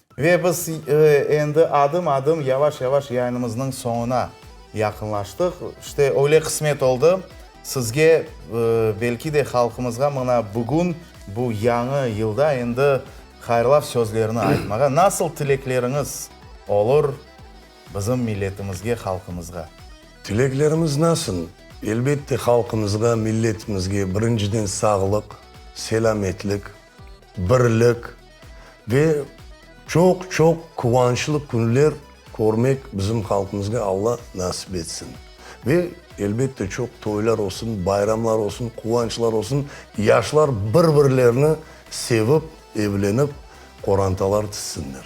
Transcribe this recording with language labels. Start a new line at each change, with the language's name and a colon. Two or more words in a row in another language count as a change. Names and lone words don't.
Crimean Tatar: Ve biz endi adım yavaş yayınımızın sonuna yakınlaştık. İşte öyle kısmet oldu. Sizge belki de halkımızga mına bugün bu yanı yılda endi hayırlaf sözlerini aytmaga nasıl tilekleriniz olur bizim milletimizge, halkımızga? Tileklerimiz nasıl? Elbette halkımızga, milletimizge birinciden sağlık, selametlik, birlik ve çok kıvançlı günler görmek bizim halkımızga Allah nasip etsin. Ve elbette çok toylar olsun, bayramlar olsun, kıvançlar olsun, yaşlar birbirlerini sevip, evlenip, korantalar tütsünler.